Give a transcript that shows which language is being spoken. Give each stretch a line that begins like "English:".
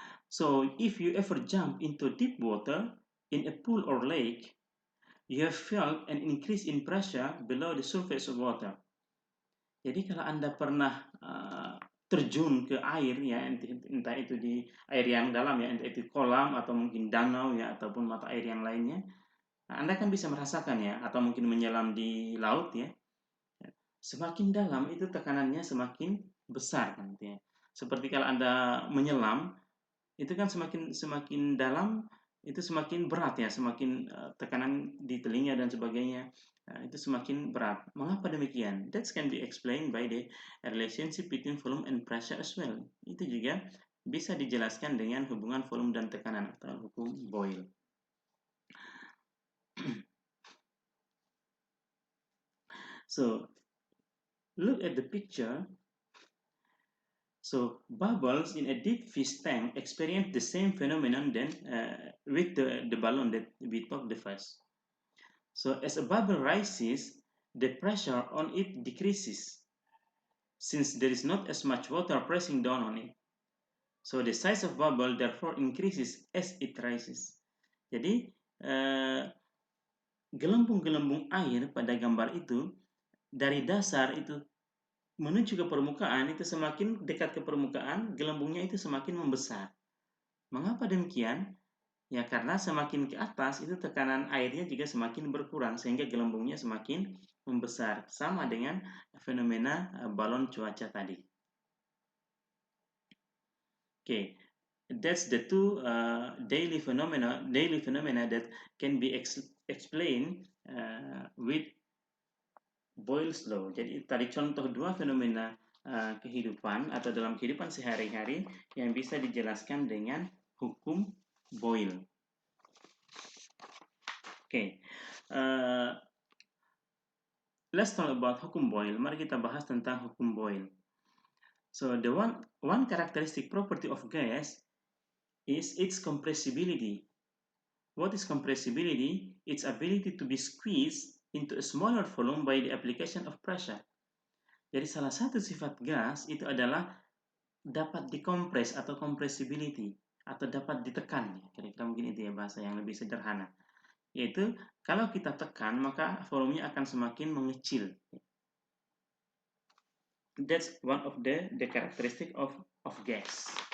English: So if you ever jump into deep water in a pool or lake, you have felt an increase in pressure below the surface of water.
Indonesian: Jadi kalau Anda pernah terjun ke air ya, entah itu di air yang dalam ya, entah itu kolam atau mungkin danau ya, ataupun mata air yang lainnya, Anda kan bisa merasakan ya, atau mungkin menyelam di laut ya, semakin dalam itu tekanannya semakin besar kan, ya. Seperti kalau Anda menyelam, itu kan semakin dalam itu semakin berat ya, semakin tekanan di telinga dan sebagainya itu semakin berat. Mengapa demikian?
English: That can be explained by the relationship between volume and pressure as well.
Indonesian: Itu juga bisa dijelaskan dengan hubungan volume dan tekanan atau hukum Boyle.
English: So, look at the picture. So, bubbles in a deep fish tank experience the same phenomenon then with the balloon that we talked the first. So as a bubble rises, the pressure on it decreases, since there is not as much water pressing down on it. So the size of bubble therefore increases as it rises.
Indonesian: Jadi gelembung-gelembung air pada gambar itu dari dasar itu menuju ke permukaan, itu semakin dekat ke permukaan, gelembungnya itu semakin membesar. Mengapa demikian? Ya karena semakin ke atas itu tekanan airnya juga semakin berkurang sehingga gelembungnya semakin membesar, sama dengan fenomena balon cuaca tadi.
English: Okay, that's the two daily phenomena that can be explained with Boyle's law.
Indonesian: Jadi tadi contoh dua fenomena kehidupan atau dalam kehidupan sehari-hari yang bisa dijelaskan dengan hukum Boyle.
English: Okay, let's talk about
Indonesian: hukum Boyle. Mari kita bahas tentang hukum Boyle.
English: So the one characteristic property of gas is its compressibility. What is compressibility? Its ability to be squeezed into a smaller volume by the application of pressure.
Indonesian: Jadi salah satu sifat gas itu adalah dapat dikompres atau compressibility, atau dapat ditekan. Kira-kira mungkin itu ya bahasa yang lebih sederhana. Yaitu kalau kita tekan maka volumenya akan semakin mengecil.
English: That's one of the characteristic of gas.